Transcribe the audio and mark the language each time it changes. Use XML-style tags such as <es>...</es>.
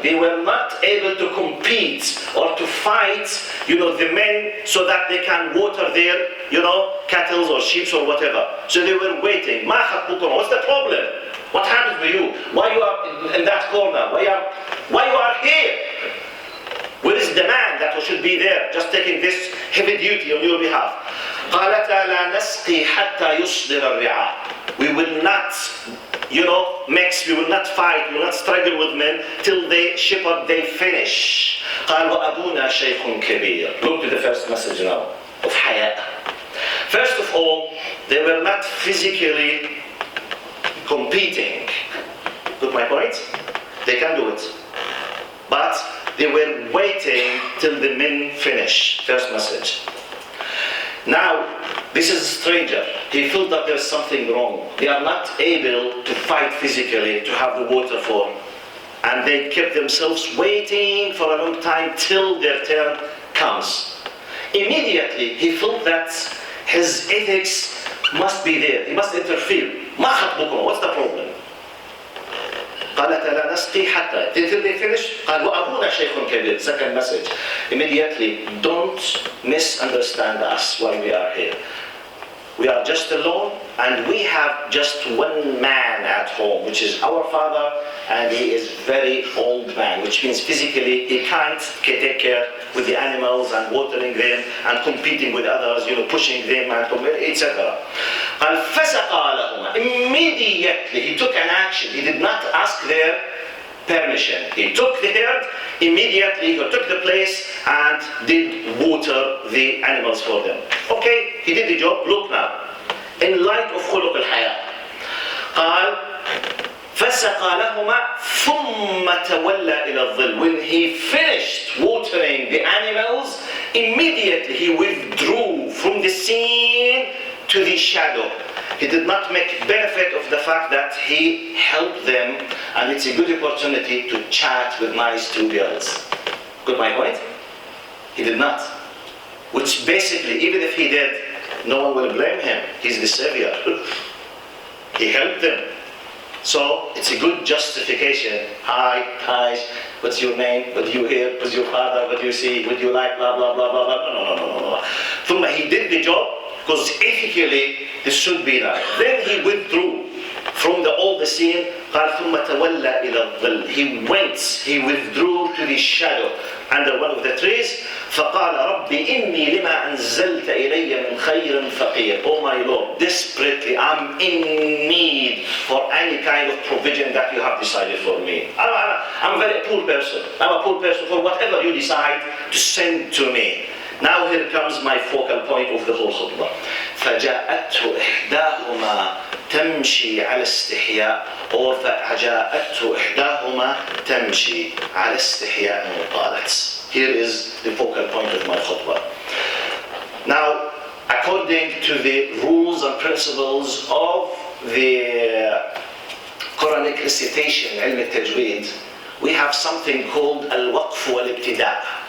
<en>They were not able to compete or to fight, the men, so that they can water their, cattle or sheep or whatever. So they were waiting.</en> <ar>ما خطبكما.</ar> <en>What's the problem? What happened to you? Why you are in that corner? Why you are here? Where is the man that should be there, just taking this heavy duty on your behalf?</en> <ar>قالتا لا نسقي حتى يصدر الرعاء.</ar> <en>We will not, mix, we will not fight, we will not struggle with men till they shepherd, they finish.</en> <ar>قال وأبونا شيخ كبير.</ar> <en>Look to the first message now of حياء. First of all, they were not physically competing. Got my point? They can do it. But they were waiting till the men finish. First message. Now, this is a stranger. he felt that there's something wrong. They are not able to fight physically to have the water for. And they kept themselves waiting for a long time till their turn comes. Immediately he felt that his ethics must be there. He must interfere.</en> <ar>ما خطبكم?</ar> <en>What's the problem?</en> <ar>قالت لا نسقي حتى.</ar> <en>Until they finished,</en> <ar>قال وأبونا شيخ كبير.</ar> <en>Second message. Immediately, don't misunderstand us while we are here. We are just alone, and we have just one man at home, which is our father, and he is very old man, which means physically he can't take care with the animals and watering them and competing with others, pushing them and etc.</en> <ar>قال فسقى لهما.</ar> <en>Immediately he took an action. He did not ask their permission. He took the herd, immediately he took the place and did water the animals for them. Okay, he did the job. Look now, in light of خلق الحياء.</en> <ar>قال فسقى لهما ثم تولى إلى الظل.</ar> <en>When he finished watering the animals, immediately he withdrew from the scene to the shadow. He did not make benefit of the fact that he helped them, and it's a good opportunity to chat with nice two girls. Got my point? He did not. Which basically, even if he did, no one will blame him. He's the savior. He helped them. So it's a good justification. Hi, what's your name? What do you hear? What's your father? What do you see? What do you like? Blah, blah, blah, blah, blah. No. Thumma, he did the job because ethically this should be done. Then he withdrew from all the scene.</en> <ar>قال ثم تولى إلى الظل.</ar> <en>He withdrew to the shadow under one of the trees.</en> <ar>فقال رب إني لما أنزلت إلي من خير فقير.</ar> <en>Oh my Lord, desperately I'm in need for any kind of provision that you have decided for me. I'm a very poor person. I'm a poor person for whatever you decide to send to me. Now here comes my focal point of the whole khutbah.</en> <ar>فجاءته إحداهما تمشي على استحياء. Or فجاءته إحداهما تمشي على استحياء وقالت.</ar> <en>Here is the focal point of my khutbah. Now, according to the rules and principles of the Quranic recitation, علم التجويد, we have something called al-waqf wal-ibtida'.</en>